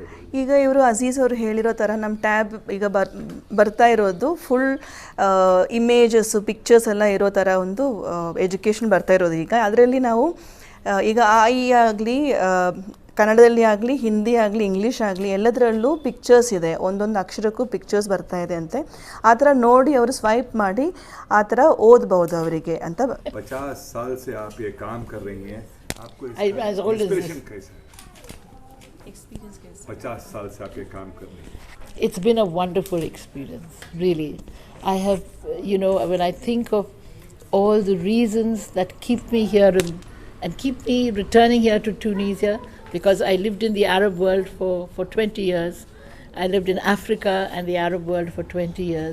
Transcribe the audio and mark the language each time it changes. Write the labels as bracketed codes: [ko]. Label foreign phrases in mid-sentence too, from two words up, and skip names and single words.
[kn] ಈಗ ಇವರು ಅಜೀಜ್ ಅವರು ಹೇಳಿರೋ ಥರ ನಮ್ಮ ಟ್ಯಾಬ್ ಈಗ ಬರ್ತಾ ಇರೋದು [en] full images pictures [kn] ಎಲ್ಲ ಇರೋ ಥರ ಒಂದು ಎಜುಕೇಷನ್ ಬರ್ತಾ ಇರೋದು. ಈಗ ಅದರಲ್ಲಿ ನಾವು ಈಗ AI ಆಗಲಿ, ಕನ್ನಡದಲ್ಲಿ ಆಗಲಿ, ಹಿಂದಿ ಆಗಲಿ, ಇಂಗ್ಲೀಷ್ ಆಗಲಿ, ಎಲ್ಲದರಲ್ಲೂ ಪಿಕ್ಚರ್ಸ್ ಇದೆ. ಒಂದೊಂದು ಅಕ್ಷರಕ್ಕೂ ಪಿಕ್ಚರ್ಸ್ ಬರ್ತಾ ಇದೆ ಅಂತೆ. ಆ ಥರ ನೋಡಿ ಅವರು ಸ್ವೈಪ್ ಮಾಡಿ ಆ ಥರ ಓದ್ಬೋದು ಅವರಿಗೆ ಅಂತ. [hi] 50 साल से आप ये काम कर रही हैं, आपको इंस्पिरेशन कैसा है? 50 साल से आप ये काम कर रही हैं. [en] It's been a wonderful experience, really. I have, when I think of all the reasons that keep me here and keep me returning here to Tunisia, because I lived in the Arab world for 20 years. I lived in Africa and the Arab world for 20 years.